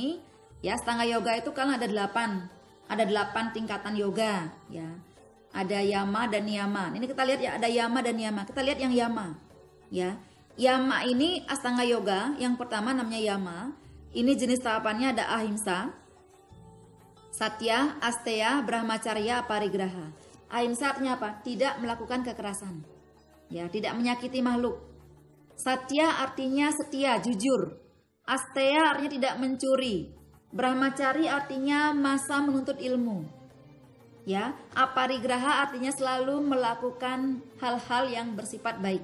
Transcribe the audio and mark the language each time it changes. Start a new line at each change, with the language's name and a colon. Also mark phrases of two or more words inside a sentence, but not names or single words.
Indonesian: Ya, Astanga Yoga itu kan ada 8 tingkatan yoga ya. Ada yama dan niyama. Ini kita lihat ya, ada yama dan niyama. Kita lihat yang yama. Ya. Yama ini Astanga Yoga, yang pertama namanya yama. Ini jenis tahapannya ada ahimsa, satya, asteya, brahmacharya, aparigraha. Ahimsa artinya apa? Tidak melakukan kekerasan. Ya, tidak menyakiti makhluk. Satya artinya setia, jujur. Asteya artinya tidak mencuri. Brahmacari artinya masa menuntut ilmu. Ya, aparigraha artinya selalu melakukan hal-hal yang bersifat baik.